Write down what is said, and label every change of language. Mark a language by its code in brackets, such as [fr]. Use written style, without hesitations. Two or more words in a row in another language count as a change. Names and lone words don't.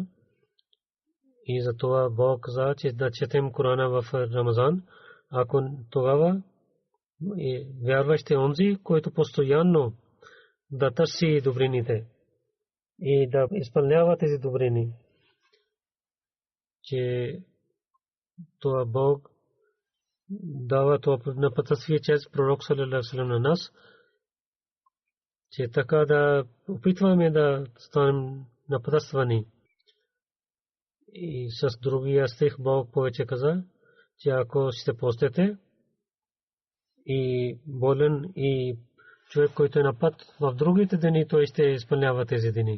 [bg] И за това Бог каза, че да четем Корана в Рамазан, ако тогава вярващ е онзи, който постоянно да търси добрините и да изпълнява тези добрини, че това Бог дава това напътствие чрез пророк [ar] صلى الله عليه وسلم [bg] на нас, че така да опитваме да станем напътствани. И с другия стих Бог повече каза, че ако ще постете и болен и човек, който е на път в другите дни, той ще изпълнява тези дни.